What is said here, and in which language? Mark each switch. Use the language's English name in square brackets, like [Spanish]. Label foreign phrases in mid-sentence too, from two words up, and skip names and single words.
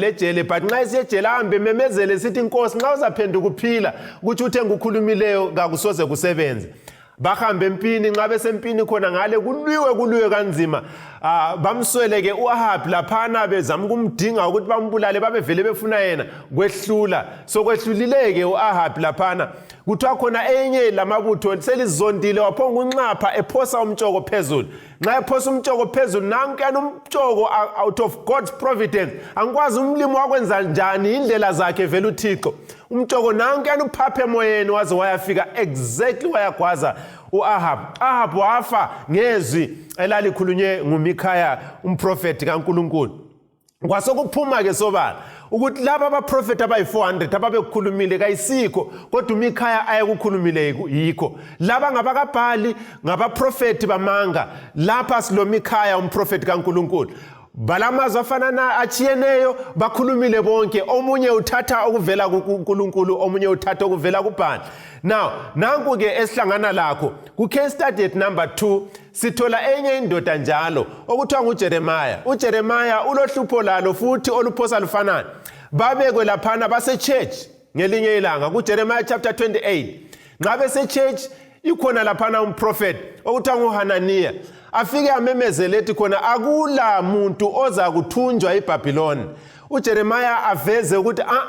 [North Ndebele] ejele but nxa esiyejele ahambe memezele sithi inkosi nxa uzaphenduka uphila ukuthi uthe ngukhulumileyo kakusoze kusebenze bahambe empini nxa besempini khona ngale kulwiwe kanzima bamsweleke uAhab laphana bezama ukumdinga ukuthi bambulale babevele befuna yena kwehlula so kwehlulileke uAhab laphana kuthiwa khona enye lamabutho selizondile waphonga unxapha ephosa umtshoko phezulu nxa ephosa umtshoko phezulu nankuyana umtshoko [English] out of God's providence [North Ndebele] angikwazi umlimi wakwenza njani indlela zakhe vele uThixo umtshoko nankuyana uphaphe emoyeni waze wayafika exactly wayagwaza uAhab wafa ngezwi elalikhulunywe nguMikhaya umprofeti kaNkulunkulu kwasokuphuma ke sobala ukuthi laba abaprofeti abayi400 ababekhulumile kayisikho kodwa uMikhaya ayekukhulumile yikho laba ngabakaBhali ngabaprofeti bamanga lapha siloMikhaya umprofeti kaNkulunkulu balamazwi afana achiyeneyo bakhulumile bonke omunye uthatha okuvela kuNkulunkulu omunye uthatha okuvela kuBhali now nanku ke esihlangana lakho ku [English] case study at number 2 [North Ndebele] sithola enye indoda njalo okuthiwa nguJeremiah uJeremiah ulohlupho lalo futhi oluphosa lufanana babekwe laphana base church ngelinye ilanga kuJeremiah chapter 28 ngabe se church ikhona laphana umprofeti okuthiwa nguHananiya afike amemezele ethi khona akula muntu oza kuthunjwa eBhabhiloni uJeremiah aveze ukuthi